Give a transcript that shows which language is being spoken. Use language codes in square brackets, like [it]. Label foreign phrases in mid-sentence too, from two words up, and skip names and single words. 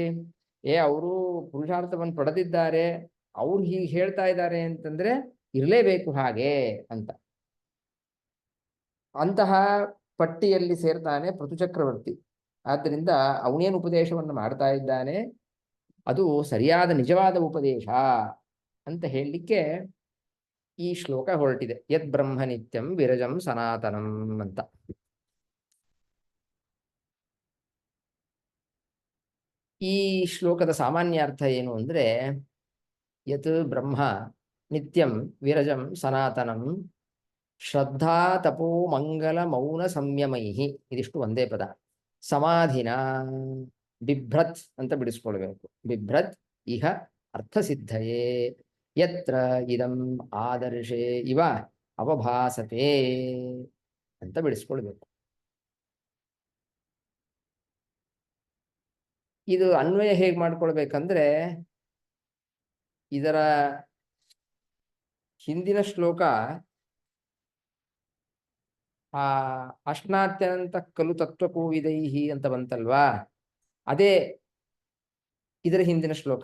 [kn] ಅವರು ಪುರುಷಾರ್ಥವನ್ನು ಪಡೆದಿದ್ದಾರೆ, ಅವ್ರು ಹೀಗೆ ಹೇಳ್ತಾ ಇದ್ದಾರೆ ಅಂತಂದ್ರೆ ಇರಲೇಬೇಕು ಹಾಗೆ ಅಂತ. ಅಂತಹ ಪಟ್ಟಿಯಲ್ಲಿ ಸೇರ್ತಾನೆ ಪೃಥುಚಕ್ರವರ್ತಿ. ಆದ್ದರಿಂದ ಅವನೇನು ಉಪದೇಶವನ್ನು ಮಾಡ್ತಾ ಇದ್ದಾನೆ ಅದು ಸರಿಯಾದ ನಿಜವಾದ ಉಪದೇಶ ಅಂತ ಹೇಳಲಿಕ್ಕೆ ಈ ಶ್ಲೋಕ ಹೊರಟಿದೆ. [sa] ಯದ್ ಬ್ರಹ್ಮ ನಿತ್ಯಂ ವಿರಜಂ ಸನಾತನಂ [kn] ಅಂತ. ಈ ಶ್ಲೋಕದ ಸಾಮಾನ್ಯ ಅರ್ಥ ಏನು ಅಂದ್ರೆ, [sa] ಯತ್ ಬ್ರಹ್ಮ ನಿತ್ಯಂ ವಿರಜಂ ಸನಾತನಂ ಶ್ರದ್ಧಾ ತಪೋ ಮಂಗಲ ಮೌನ ಸಂಯಮೈಹಿ, [kn] ಇದಿಷ್ಟು ಒಂದೇ ಪದ. [sa] ಸಮಾಧಿನ ಬಿಭ್ರತ್ [kn] ಅಂತ ಬಿಡಿಸ್ಕೊಳ್ಬೇಕು. [sa] ಬಿಭ್ರತ್ ಇಹ ಅರ್ಥಸಿದ್ಧಯೇ ಯತ್ರ ಇದಂ ಆದರ್ಶೇ ಇವ ಅವಭಾಸತೆ [kn] ಅಂತ ಬಿಡಿಸ್ಕೊಳ್ಬೇಕು. ಇದು ಅನ್ವಯ ಹೇಗೆ ಮಾಡ್ಕೊಳ್ಬೇಕಂದ್ರೆ, ಇದರ ಹಿಂದಿನ ಶ್ಲೋಕ [sa] ಅಶ್ನಾತ್ಯಂತ ಕಲು ತತ್ವಕೋವಿದೈಹಿ [kn] ಅಂತ ಬಂತಲ್ವಾ, ಅದೇ ಇದರ ಹಿಂದಿನ ಶ್ಲೋಕ.